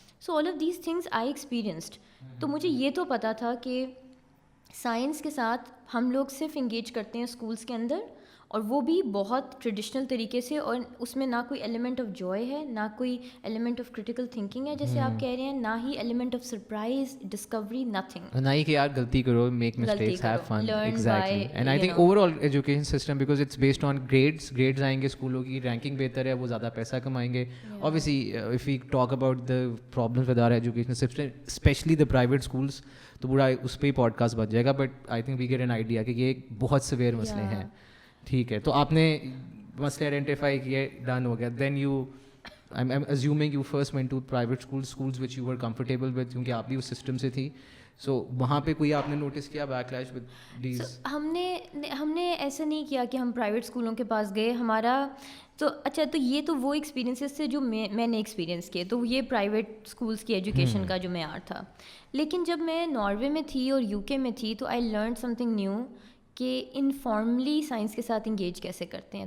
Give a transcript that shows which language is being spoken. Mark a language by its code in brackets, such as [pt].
[en] So all of these things I experienced. [ur] تو مجھے یہ تو پتہ تھا کہ سائنس کے ساتھ ہم لوگ صرف انگیج کرتے ہیں اسکولس کے اندر, اور وہ بھی بہت ٹریڈیشنل طریقے سے, اور اس میں نہ کوئی ایلیمنٹ آف جوائے ہے, نہ کوئی ایلیمنٹ آف کرٹیکل تھنکنگ ہے جیسے آپ کہہ رہے ہیں, نہ ہی element of surprise, Discovery, nothing. نہ ہی کہ یار غلطی کرو, [en] Make mistakes, have fun. Exactly. And I think overall education system, because it's based on [ur] grades آئیں گے, اسکولوں کی رینکنگ بہتر ہے, وہ زیادہ پیسہ کمائیں گے. [en] Obviously if we talk about the problems with our education system, especially the private schools, [ur] تو پورا اس پہ ہی پوڈ کاسٹ بچ جائے گا. [en] but I think we get an idea [ur] کہ یہ بہت سویئر مسئلے ہیں. ٹھیک ہے, تو آپ نے مسئلے آئیڈینٹیفائی کیے, ڈن ہو گیا. [en] then you I'm assuming you first went to private schools which you were comfortable with, [ur] کیونکہ آپ بھی اس سسٹم سے تھی. سو وہاں پہ کوئی آپ نے نوٹس کیا [en] Backlash with these? [ur] ہم نے ایسا نہیں کیا کہ ہم پرائیویٹ اسکولوں کے پاس گئے. ہمارا تو اچھا, تو یہ تو وہ ایکسپیرینسز تھے جو میں نے ایکسپیرینس کیے, تو یہ پرائیویٹ اسکولس کی ایجوکیشن کا جو معیار تھا. لیکن جب میں ناروے میں تھی اور یو کے میں تھی, تو [en] I learn something new [ur] کہ انفارملی سائنس کے ساتھ انگیج کیسے کرتے ہیں.